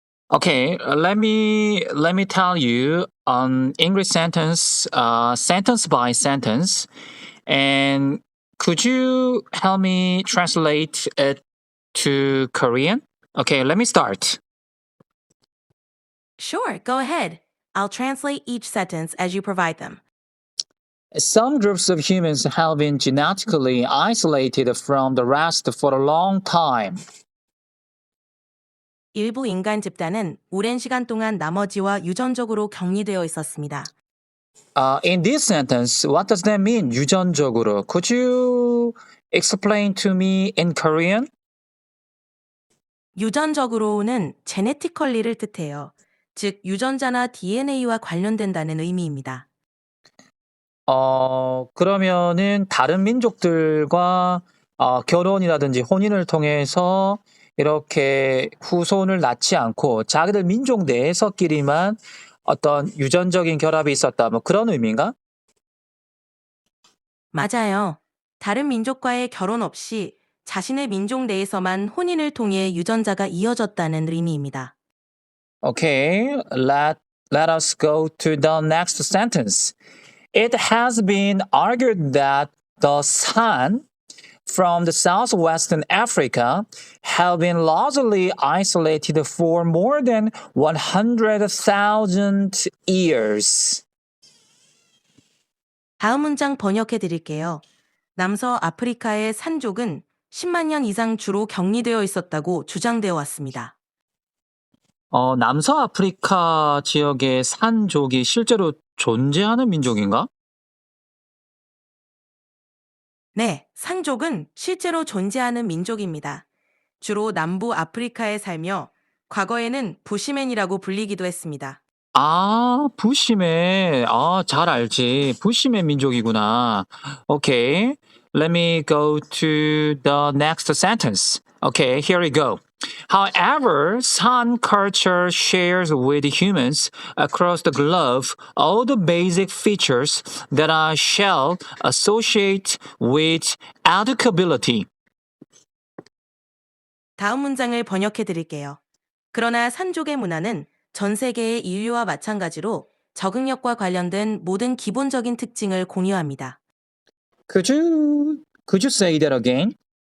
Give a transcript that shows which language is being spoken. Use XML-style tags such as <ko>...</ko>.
<en>Okay, let me tell you an English sentence, sentence by sentence, and could you help me translate it to Korean? Okay, let me start. Sure, go ahead. I'll translate each sentence as you provide them. Some groups of humans have been genetically isolated from the rest for a long time.</en> <ko>일부 인간 집단은 오랜 시간 동안 나머지와 유전적으로 격리되어 있었습니다.</ko> <en>In this sentence, what does that mean?</en> <ko>유전적으로.</ko> <en>Could you explain to me in Korean?</en> <ko>유전적으로는 genetically를 뜻해요. 즉, 유전자나 DNA와 관련된다는 의미입니다. 그러면은 다른 민족들과 결혼이라든지 혼인을 통해서 이렇게 후손을 낳지 않고 자기들 민족 내에서끼리만 어떤 유전적인 결합이 있었다. 뭐 그런 의미인가? 맞아요. 다른 민족과의 결혼 없이 자신의 민족 내에서만 혼인을 통해 유전자가 이어졌다는 의미입니다.</ko> <en>Okay, let us go to the next sentence. It has been argued that the sun from the southwestern Africa have been largely isolated for more than 100,000 years.</en> <ko>다음 문장 번역해 드릴게요. 남서 아프리카의 산족은 10만 년 이상 주로 격리되어 있었다고 주장되어 왔습니다. 남서아프리카 지역의 산족이 실제로 존재하는 민족인가? 네, 산족은 실제로 존재하는 민족입니다. 주로 남부 아프리카에 살며 과거에는 부시맨이라고 불리기도 했습니다. 부시맨. 잘 알지. 부시맨 민족이구나.</ko> <en>Okay, let me go to the next sentence. Okay, here we go. However, San culture shares with humans across the globe all the basic features that I shall associate with educability.</en> <ko>다음 문장을 번역해 드릴게요. 그러나 산족의 문화는 전 세계의 인류와 마찬가지로 적응력과 관련된 모든 기본적인 특징을 공유합니다.</ko> <en>Could you say that again?</en>